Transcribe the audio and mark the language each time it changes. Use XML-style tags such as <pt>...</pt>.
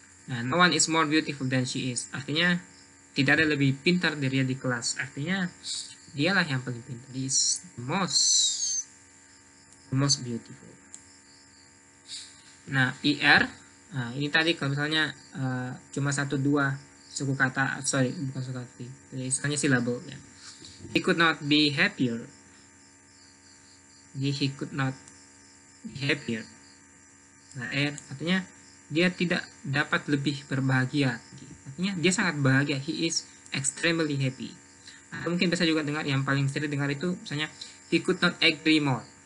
<en>Nah, no one is more beautiful than she is.</en> <id>Artinya tidak ada lebih pintar dari dia di kelas. Artinya dialah yang paling pintar.</id> <en>He is the most beautiful.</en> <id>Nah, er, ini tadi kalau misalnya cuma 1-2 suku kata, bukan suku kata, jadi istilahnya syllable ya.</id> <en>He could not be happier. Jadi he could not be happier.</en> <id>Nah, er artinya dia tidak dapat lebih berbahagia. Artinya dia sangat bahagia.</id> <en>He is extremely happy.</en> <id>Atau mungkin bisa juga dengar, yang paling sering dengar itu misalnya</id> <en>he could not agree more.</en>